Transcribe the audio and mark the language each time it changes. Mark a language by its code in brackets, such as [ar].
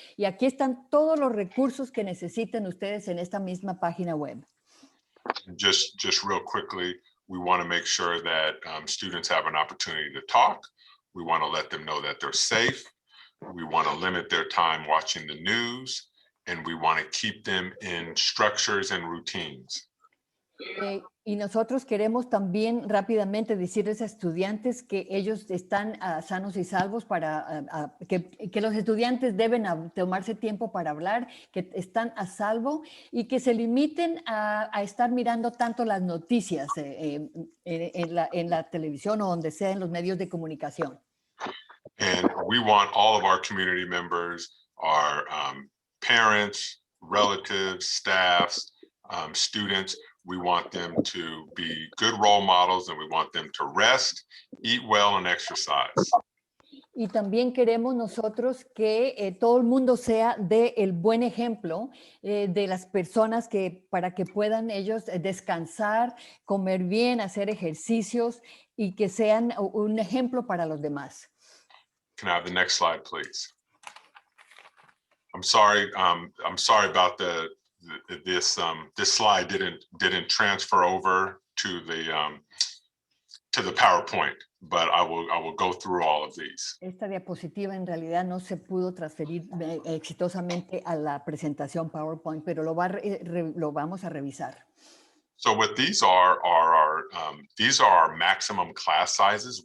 [es] Y aquí están todos los recursos que necesiten ustedes en esta misma página web. [en] Just real quickly, we want to make sure that students have an opportunity to talk. We want to let them know that they're safe. We want to limit their time watching the news, and we want to keep them in structures and routines. [es] Y nosotros queremos también rápidamente decirles a estudiantes que ellos están sanos y salvos que los estudiantes deben tomarse tiempo para hablar, que están a salvo y que se limiten a estar mirando tanto las noticias en la televisión o donde sea en los medios de comunicación. [en] And we want all of our community members, our parents, relatives, staffs, students, we want them to be good role models and we want them to rest, eat well, and exercise. [es] Y también queremos nosotros que todo el mundo sea el buen ejemplo de las personas para que puedan ellos descansar, comer bien, hacer ejercicios y que sean un ejemplo para los demás. [en] Can I have the next slide, please? I'm sorry about this slide didn't transfer over to the PowerPoint, but I will go through all of these. [es] Esta diapositiva en realidad no se pudo transferir exitosamente a la presentación PowerPoint, pero lo vamos a revisar. [en] So what these are our maximum class sizes.